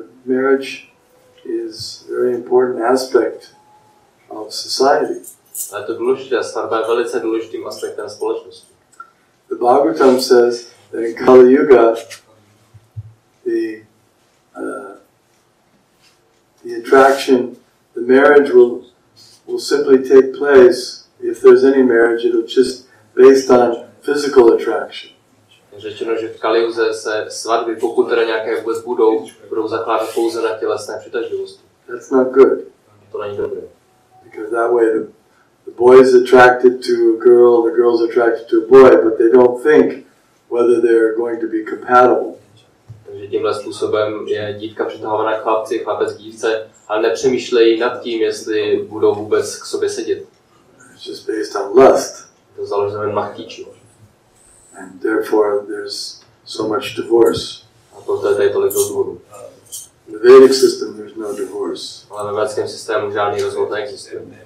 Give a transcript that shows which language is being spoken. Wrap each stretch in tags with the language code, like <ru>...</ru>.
<en>Marriage is a very important aspect of society.</en> <cs>Ale to důležité, svatba je velice důležitým aspektem společnosti.</cs> <en>The Bhagavatam says that in Kali Yuga, the attraction, the marriage will simply take place. If there's any marriage, it'll just based on physical attraction.</en> <cs>Řečeno, že v Kaliuze se svatby, pokud teda nějaké vůbec budou zakládat pouze na tělesné přitažlivosti.</cs> <en>That's not good.</en> <cs>To není dobré.</cs> <en>Because that way the boy is attracted to a girl, the girl is attracted to a boy, but they don't think whether they're going to be compatible.</en> <cs>Takže tímhle způsobem je dívka přitahovaná k chlapci, chlapec k dívce, ale nepřemýšlejí nad tím, jestli budou vůbec k sobě sedět.</cs> <en>It's just based on lust.</en> <cs>To založené na chtíči.</cs> <en>And therefore there's so much divorce.</en> <cs>A proto je tady tolik rozvodů.</cs> <en>In the Vedic system there's no divorce.</en> <cs>Ale ve védském systému žádný rozvod neexistuje.</cs>